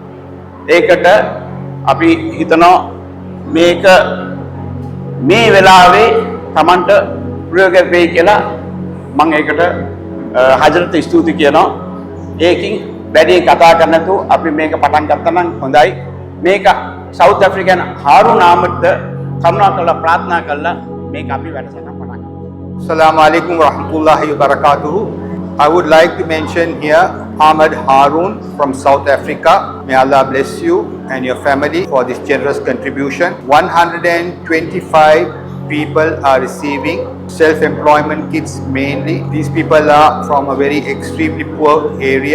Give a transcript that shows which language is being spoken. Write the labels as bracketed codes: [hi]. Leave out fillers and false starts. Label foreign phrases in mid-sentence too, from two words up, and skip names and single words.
[si] ඒකට අපි හිතනවා මේක මේ වෙලාවේ Tamanට ප්‍රයෝග වෙයි කියලා මම ඒකට හජරත් ස්තුති කියනවා. ඒකින් වැඩි කතා කරන්න නැතුව අපි මේක පටන් ගත්තා නම් හොඳයි. මේක සවුත් ඇෆ්‍රිකන් හාරුන් ආමඩ්ද කරුණාකරලා ප්‍රාර්ථනා කළා මේක අපි වැඩසටහන පටන් ගමු. [ar] السلام عليكم ورحمة الله وبركاته. [en] I would like to mention here Ahmad Haroon from South Africa. May Allah bless you and your family for this generous contribution. 125 people are receiving self-employment kits mainly. These people are from a very extremely poor area.